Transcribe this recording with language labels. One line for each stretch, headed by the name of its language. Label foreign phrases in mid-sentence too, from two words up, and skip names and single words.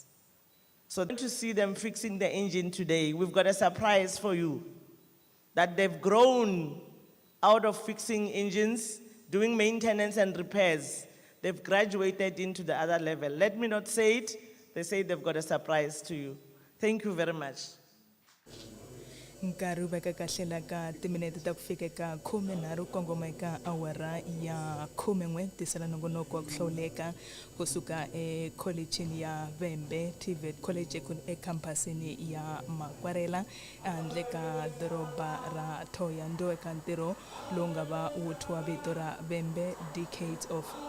English: So to see them fixing the engine today, we've got a surprise for you, that they've grown out of fixing engines, doing maintenance and repairs. They've graduated into the other level. Let me not say it. They say they've got a surprise to you. Thank you very much.
Tsonga: nkarhi wu veka kahlela ka timinete ta ku fika ka 13 kongoma eka awara ya 11 tisela nongonoko wa ku hlawuleka kusuka ekholejini ya Vhembe TVET college ekhampasini ya Makwarela handle ka doroba ra Thohoyandou eka ntirho lowu nga va wu thyiwa vito ra Vhembe
English: Decades of